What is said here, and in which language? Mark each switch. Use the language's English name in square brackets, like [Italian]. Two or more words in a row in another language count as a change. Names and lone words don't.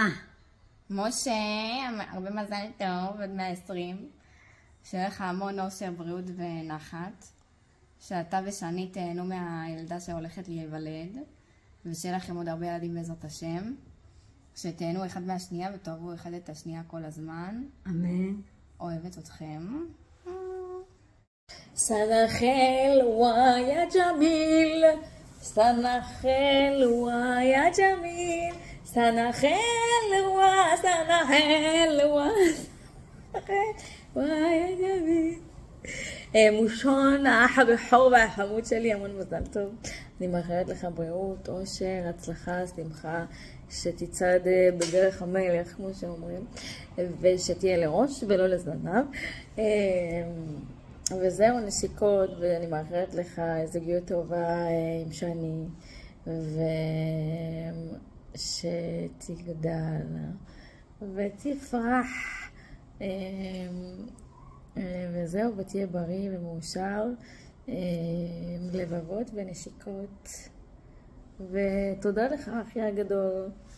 [Hebrew] משה, הרבה מזל טוב עד 120, שיהיה לך המון אושר, בריאות ונחת, שאתה ושני תהנו מהילדה שהולכת להיוולד, ושיהיה לכם עוד הרבה ילדים בעזרת השם, שתהנו אחד מהשנייה ותאהבו אחד את השנייה כל הזמן. אמן. אוהבת אתכם. [Arabic] سنة حلوة يا جميل، سنة حلوة يا جميل، سنة حلوة، سنة حلوة يا جميل. [Hebrew] מושון האח הבכור והחמוד שלי, המון מזל טוב. אני מאחלת לך בריאות, אושר, הצלחה, שמחה, שתצעד בדרך המלך כמו שאומרים, ושתהיה לראש ולא לזנב. וזהו, נשיקות, ואני מאחלת לך זוגיות טובה עם שני, ושתגדל ותפרח, וזהו, ותהיה בריא ומאושר, לבבות ונשיקות, ותודה לך אחי הגדול.